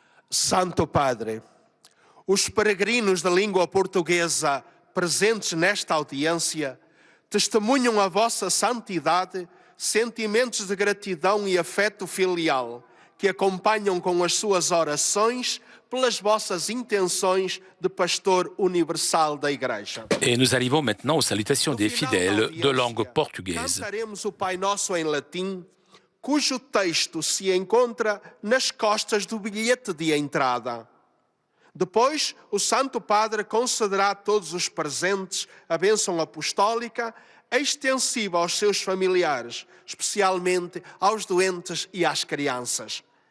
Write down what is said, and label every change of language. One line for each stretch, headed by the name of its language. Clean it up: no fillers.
Portuguese: Santo Padre, os peregrinos da língua portuguesa presentes nesta audiência testemunham a vossa santidade, sentimentos de gratidão e afeto filial que acompanham com as suas orações pelas vossas intenções de pastor universal da Igreja.
French: Et nous arrivons maintenant aux salutations des fidèles de langue portugaise.
Portuguese: Cantaremos o Pai Nosso em latim, cujo texto se encontra nas costas do bilhete de entrada. Depois, o Santo Padre concederá a todos os presentes a bênção apostólica extensiva aos seus familiares, especialmente aos doentes e às crianças.